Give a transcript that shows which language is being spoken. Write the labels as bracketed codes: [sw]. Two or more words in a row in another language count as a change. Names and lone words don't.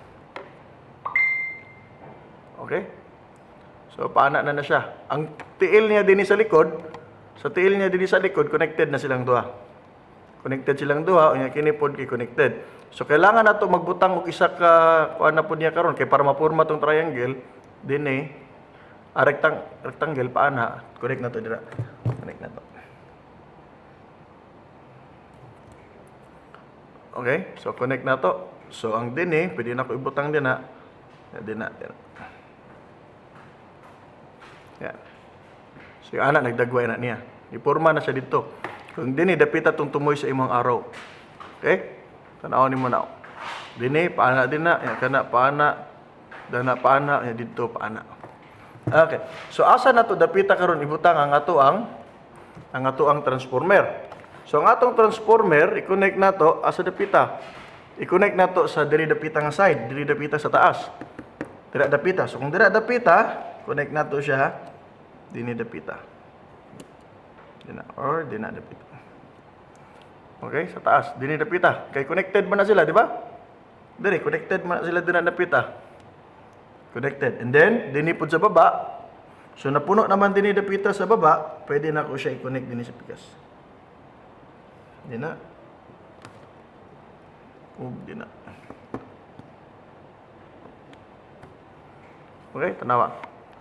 [ceb] Okay? So, paana na siya. Ang tiil niya din sa likod, sa tiil niya din sa likod, connected na silang duha. Connected silang duha, unya kini pod kay connected. So, kailangan nato magbutang og isa ka kuan na pod niya karon kay para mapurma tong triangle, dinhi rectangle paana, connect na to dira. Connect na to. Okay, so connect na to. So, ang dinhi, pwede na ko ibutang din na. Din na. Yan. So yung anak nagdagway na niya. Iporma na siya dito. Kung dini dapita tong tumoy sa imong araw. Okay? Tanawon nimo na. Dini paana din na, yan kana paana, dana paana, yan dito paana. Okay. So asa na to dapita karon ibutang ang ato ang transformer. So ang atong transformer i-connect nato asa dapita. I-connect nato sa diri dapita nga side, diri dapita sa taas. Dira dapita. So kung dira dapita, connect nato siya dini dapita. Dina dapita. Okay, sa taas, dini dapita. Kay connected man na sila, di ba? Diri connected man na sila dina dapita. Connected. [en] And then [ceb] dini pud sa baba. So napuno naman dini dapita sa baba, pwede na ko siya i-connect dinhi sa pikas. Dina. Dina. Okay, tanawa.